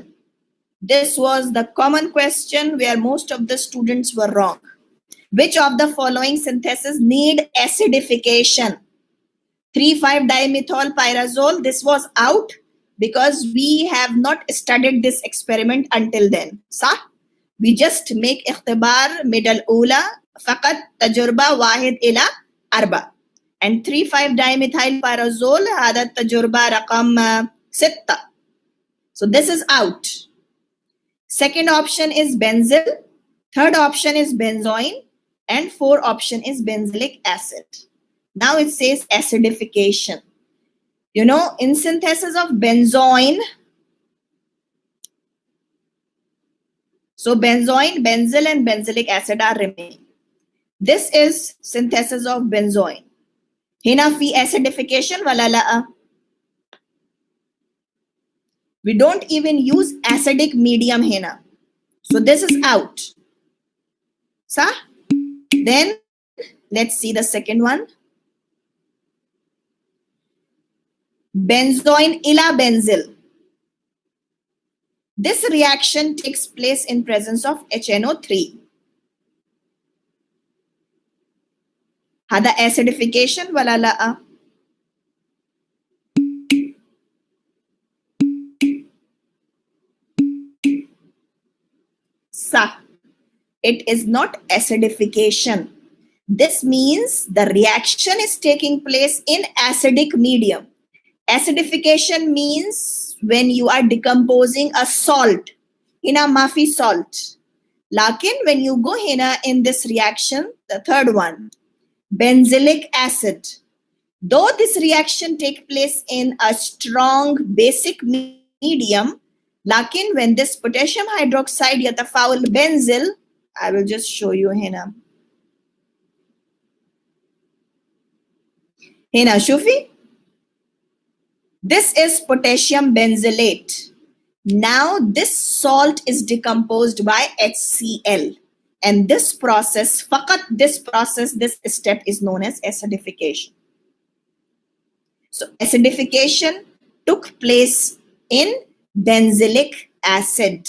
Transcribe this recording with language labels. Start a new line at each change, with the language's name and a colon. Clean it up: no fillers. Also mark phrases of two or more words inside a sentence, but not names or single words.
English: This was the common question where most of the students were wrong. Which of the following syntheses need acidification? 3,5-dimethylpyrazole, this was out because we have not studied this experiment until then.
Arabic: صح?
English: We just make
Arabic: اختبار middle أولى فقط تجربة 1 إلى 4. And 3,5-dimethylpyrazole هذا التجربة رقم 6.
English: So this is out. Second option is benzyl. Third option is benzoin. And fourth option is benzylic acid. Now it says acidification. You know, in synthesis of benzoin, so benzoin, benzyl, and benzylic acid are remaining. This is synthesis of benzoin.
Arabic: Hina fi acidification wala la.
English: We don't even use acidic medium hina. So this is out. Sa? Then let's see the second one. Benzoin ila benzyl. This reaction takes place in presence of HNO3.
Arabic: Hada acidification wala la.
English: Sa. It is not acidification. This means the reaction is taking place in acidic medium. Acidification means when you are decomposing a salt,
Arabic: هنا ما في
English: salt. Lakin when you go hina in this reaction, the third one, benzylic acid. Though this reaction take place in a strong basic medium, lakin when this potassium hydroxide yatafaul benzyl, I will just show you hina.
Arabic: هنا شوفي.
English: This is potassium benzylate. Now this salt is decomposed by HCl. And this process, fakat this process, this step is known as acidification. So acidification took place in benzylic acid.